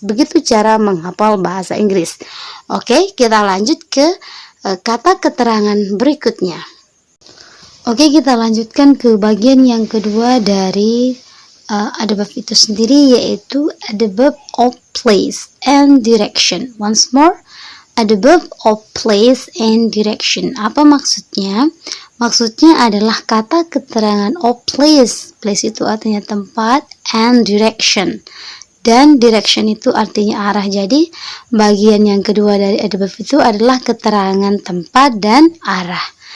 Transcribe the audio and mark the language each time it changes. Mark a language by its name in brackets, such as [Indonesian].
[Indonesian] Begitu cara menghafal bahasa Inggris. Oke, kita lanjut ke kata keterangan berikutnya. Oke, kita lanjutkan ke bagian yang kedua dari adverb itu sendiri, yaitu adverb of place and direction. [English] Once more, adverb of place and direction. [Indonesian] Apa maksudnya? Maksudnya adalah kata keterangan of place. Place itu artinya tempat, [English] and direction. [Indonesian] Dan direction itu artinya arah. Jadi, bagian yang kedua dari adverb itu adalah keterangan tempat dan arah.